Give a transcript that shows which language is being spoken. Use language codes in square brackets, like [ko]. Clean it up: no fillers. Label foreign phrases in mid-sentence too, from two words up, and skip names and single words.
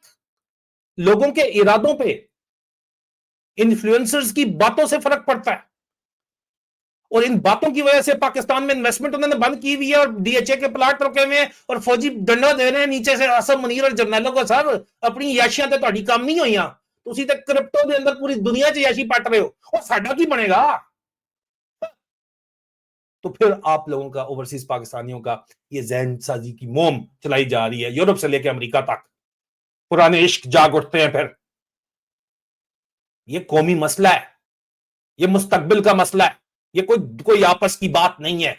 [ur] لوگوں کے ارادوں پہ, انفلوئنسرز کی باتوں سے فرق پڑتا ہے. اور ان باتوں کی وجہ سے پاکستان میں انویسٹمنٹ انہوں نے بند کی ہوئی ہے, اور ڈی ایچ اے کے پلاٹ رکے ہوئے ہیں, اور فوجی ڈنڈا دے رہے ہیں نیچے سے آصم منیر اور جرنیلوں کو. [pa] سر اپنی یاشیاں تے تہاڈی کام نہیں ہوئیاں, تسی تے کرپٹو دے اندر پوری دنیا 'چ یاشی پٹ رہے ہو, اور ساڈا کی بنے گا؟ [ur] تو پھر آپ لوگوں کا, اوورسیز پاکستانیوں کا یہ ذہن سازی کی مہم چلائی جا رہی ہے یورپ سے لے کے امریکہ تک. پرانے عشق جاگ اٹھتے ہیں. پھر یہ قومی مسئلہ ہے, یہ مستقبل کا مسئلہ ہے, یہ کوئی آپس کی بات نہیں ہے.